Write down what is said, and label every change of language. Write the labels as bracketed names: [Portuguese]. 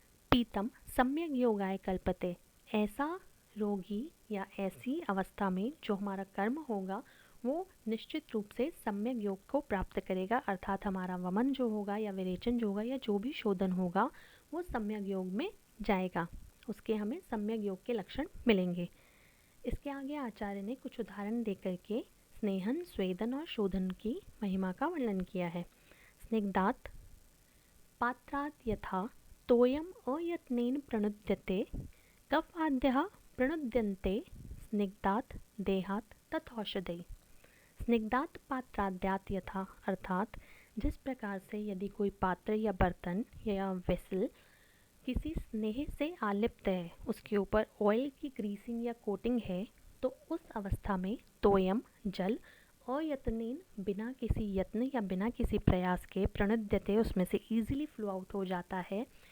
[Sanskrit] पीतम सम्यक योगाय कल्पते, [Hindi] ऐसा रोगी या ऐसी अवस्था में जो हमारा कर्म होगा वो निश्चित रूप से सम्यक योग को प्राप्त करेगा, अर्थात हमारा वमन जो होगा या विरेचन जो होगा या जो भी शोधन होगा वो सम्यक योग में जाएगा, उसके हमें सम्यक योग के लक्षण मिलेंगे। इसके आगे आचार्य ने कुछ उदाहरण देकर के स्नेहन, स्वेदन और शोधन की महिमा का वर्णन किया है। [Sanskrit] स्निग्धात् पात्रात् यथा तोयम अयत्नेन प्रणुद्यते कफाद्यः प्रणुद्यन्ते स्निग्धात् देहात् तथौषधै। स्निग्धात् पात्राद्यात् यथा [Hindi] अर्थात जिस प्रकार से यदि कोई पात्र या बर्तन या वेसल किसी स्नेह से आलिप्त है, उसके ऊपर ऑयल की ग्रीसिंग या कोटिंग है, तो उस अवस्था में तोयम जल अयत्नेन बिना किसी यत्न या बिना किसी प्रयास के प्रणुद्यते उसमें से ईजिली फ्लो आउट हो जाता है।